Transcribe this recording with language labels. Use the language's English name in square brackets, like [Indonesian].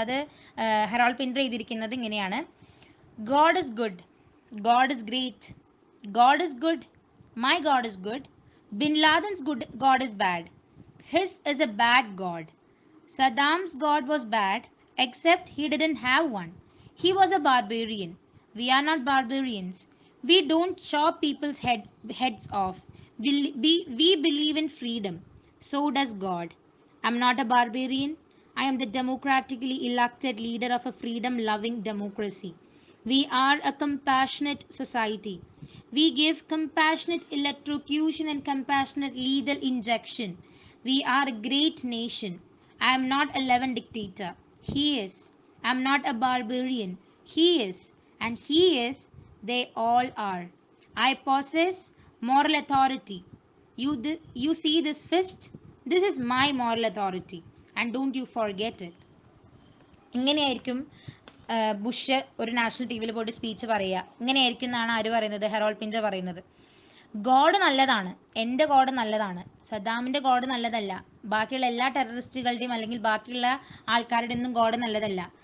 [Malayalam] അത് Herald Pinter ചെയ്തിരിക്കുന്നത് ഇങ്ങനെയാണ്: [English] God is good, God is great, God is good, my God is good, bin Laden's God is bad, his is a bad God, Saddam's God was bad, except he didn't have one. He was a barbarian. We are not barbarians. We don't chop people's heads off. We believe in freedom. So does God. I'm not a barbarian. I am the democratically elected leader of a freedom loving democracy. We are a compassionate society. We give compassionate electrocution and compassionate lethal injection. We are a great nation. I am not a Levin dictator. He is. I am not a barbarian. He is. And he is. They all are. I possess moral authority. You see this fist? This is my moral authority. And don't you forget it. [Malayalam] ഇങ്ങനെയായിരിക്കും Bush ഒരു national T വിയിൽ പോയിട്ട് speech പറയുക. ഇങ്ങനെയായിരിക്കും എന്നാണ് ആര് പറയുന്നത്? Herald pinscher പറയുന്നത്. ഗോഡ് നല്ലതാണ്, എൻ്റെ ഗോഡ് നല്ലതാണ്, സദ്ദാമിൻ്റെ ഗോഡ് നല്ലതല്ല, ബാക്കിയുള്ള എല്ലാ ടെററിസ്റ്റുകളുടെയും അല്ലെങ്കിൽ ബാക്കിയുള്ള ആൾക്കാരുടെ ഒന്നും ഗോഡ് നല്ലതല്ല.